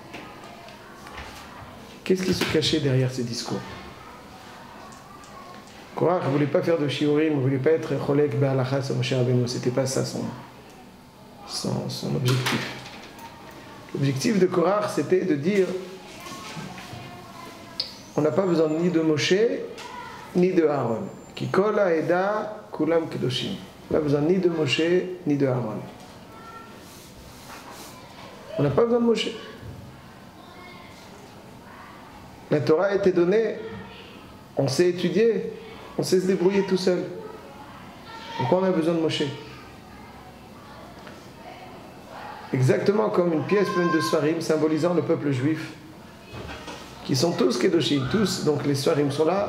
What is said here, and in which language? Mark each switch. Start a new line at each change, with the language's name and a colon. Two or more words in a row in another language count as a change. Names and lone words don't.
French: Qu'est-ce qui se cachait derrière ces discours? Korach ne voulait pas faire de shiurim, ne voulait pas être
Hebrew: חולק בהלכה
French: sur Moshe Rabbeinu. C'était pas ça son objectif. L'objectif de Korach, c'était de dire on n'a pas besoin ni de Moshe ni de Aaron.
Hebrew: כי כל העדה כולם קדושים.
French: On n'a besoin ni de Moshe ni de Aaron. On n'a pas besoin de Moshe. La Torah a été donnée, on sait étudier, on sait se débrouiller tout seul. Pourquoi on a besoin de Moshe? Exactement comme une pièce pleine de Sfarim symbolisant le peuple juif, qui sont tous Kedoshim, tous, donc les Sfarim sont là.